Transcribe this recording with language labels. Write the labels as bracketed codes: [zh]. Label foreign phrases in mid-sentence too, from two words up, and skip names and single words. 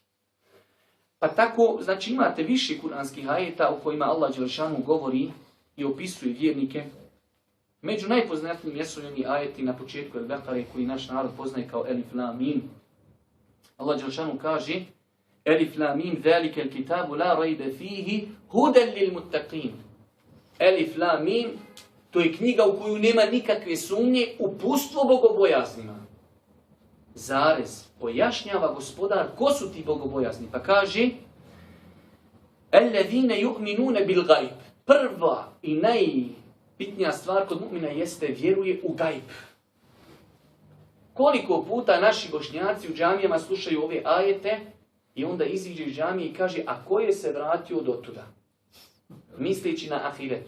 [bs] Pa tako, znači imate više kuranskih ajeta u kojima Allah dželešanu govori i opisuje vjernike. Među najpoznatijim jesu oni ajeti na početku El-Bekare koji naš narod poznaje kao Elif Lam Mim. Allah dželešanu kaže [ar] الم ذلك الكتاب لا ريب فيه هدى للمتقين. [bs] Elif Lam Mim, to je knjiga u koju nema nikakve sumnje, uputstvo bogobojaznima. Zarez, pojašnjava gospodar ko su ti bogobojazni. Pa kaže [ar] الذين يؤمنون بالغيب. [bs] Prva i najbitnija stvar kod mu'mina jeste vjeruje u gajb. Koliko puta naši bošnjaci u džamijama slušaju ove ajete i onda iziđe iz džamije i kaže, a ko je se vratio do tuda? Misleći na ahiretu.